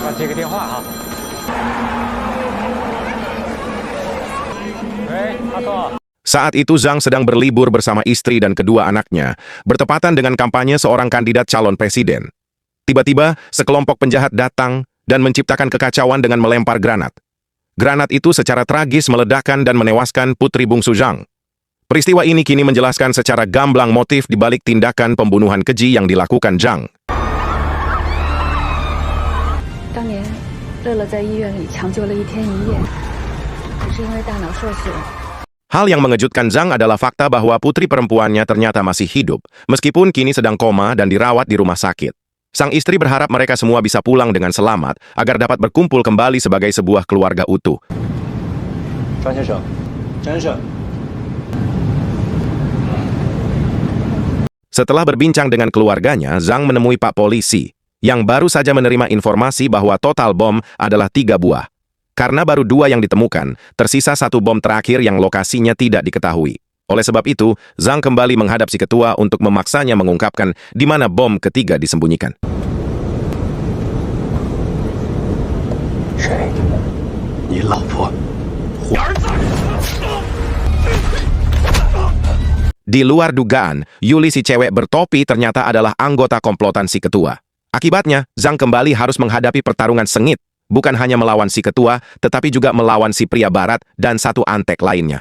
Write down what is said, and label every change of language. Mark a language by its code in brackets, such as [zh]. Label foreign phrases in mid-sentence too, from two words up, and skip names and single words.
[id] Saat itu Zhang sedang berlibur bersama istri dan kedua anaknya, bertepatan dengan kampanye seorang kandidat calon presiden. Tiba-tiba, sekelompok penjahat datang dan menciptakan kekacauan dengan melempar granat. Granat itu secara tragis meledakkan dan menewaskan putri bungsu Zhang. Peristiwa ini kini menjelaskan secara gamblang motif di balik tindakan pembunuhan keji yang dilakukan Zhang. [zh] 当年，乐乐在医院里抢救了1天1夜，可是因为大脑受损。 [id] Hal yang mengejutkan Zhang adalah fakta bahwa putri perempuannya ternyata masih hidup, meskipun kini sedang koma dan dirawat di rumah sakit. Sang istri berharap mereka semua bisa pulang dengan selamat agar dapat berkumpul kembali sebagai sebuah keluarga utuh. [zh] 张先生，张先生。 [id] Setelah berbincang dengan keluarganya, Zhang menemui Pak Polisi, yang baru saja menerima informasi bahwa total bom adalah 3 buah. Karena baru 2 yang ditemukan, tersisa 1 bom terakhir yang lokasinya tidak diketahui. Oleh sebab itu, Zhang kembali menghadap si ketua untuk memaksanya mengungkapkan di mana bom ketiga disembunyikan. [zh] 谁？你老婆？ [id] Di luar dugaan, Yuli si cewek bertopi ternyata adalah anggota komplotan si ketua. Akibatnya, Zhang kembali harus menghadapi pertarungan sengit, bukan hanya melawan si ketua, tetapi juga melawan si pria barat dan satu antek lainnya.